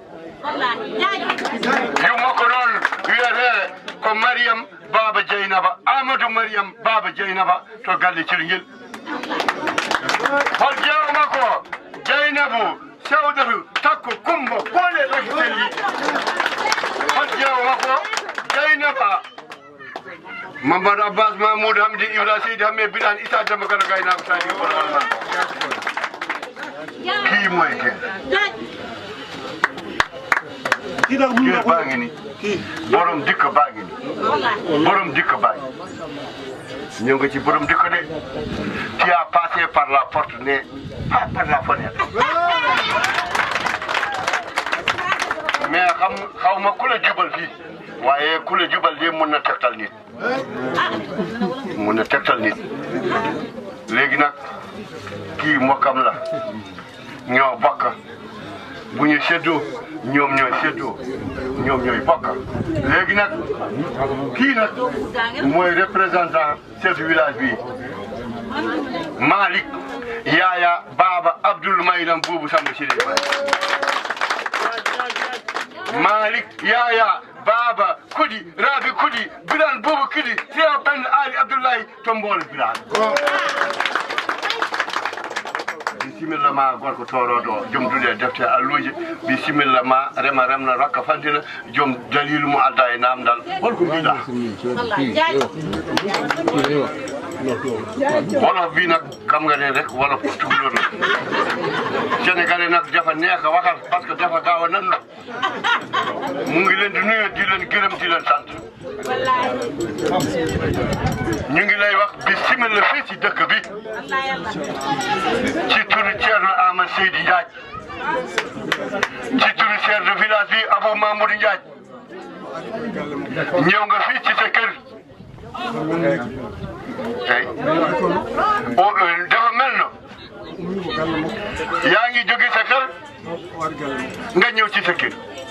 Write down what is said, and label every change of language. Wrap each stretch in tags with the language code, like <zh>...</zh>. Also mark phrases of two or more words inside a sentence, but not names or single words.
<ff>yummako noon wiyete ko Mariam Baba Dieynaba Amadou Mariam Baba Dieynaba to galle Cirguel hol jeewo makko Dieynabou Sewdatu Takko Kumba Kole Rakitelli hol jeewo makko Dieynaba Mamadou Abbas Mamoudou Hamidine Ibra Seydi Hamme Birane Issa Demba Gallo Gaynako Sadiga Bonowal kii mooy</ff> <wo>kër baa ngi ni borom dikk baa ngi ni borom dikk baa ngi ñëw nga ci borom dikk de</wo> <fr>tu as passé par la porte mais pas par la fenêtre</fr> <wo>mais xaw ma ku la jubal fii waaye ku la jubal de mun na tegtal nit mun na tegtal nit léegi nag kii mbokkam la ñoo bokk bu ñu séddoo ñoom ñooy séddoo ñoom ñooy bokk léegi nag kii nag mooy</wo> <fr>représentant chef du village</fr> <wo>bi Malick Yaya Baba Abdoul Maylam Boubou Samba Sidi</wo> <ff>Malick Yaya Baba Kudi Rabi Kudi Birane Boubou Kudi Seya Ben Ali Abdoulaye Tombol Birane bisimilla ma gorko toroɗo joom duɗe defte alluji bisimilla ma remna rakka fandina joom dalilu mo adda e namdal holko mbiɗa</ff> <wo>wolof bi nag kam nga ne rek wolof tugalor sénégalais nag dafa neex a waxal</wo> <fr>parce que</fr> <wo>dafa gaaw a nan la mu ngi leen di nuyu di leen gërëm di leen sant ñu ngi lay wax bisimilla fii ci dëkk bi ci turu Thierno Amadou Seydi Ndiaye ci turu</wo> <fr>chef de village</fr> <wo>bi Abou Mamadou Ndiaye ñëw nga fii ci sa kër tey dafa mel na yaa ngi jóge sa kër nga ñëw ci sa kër</wo>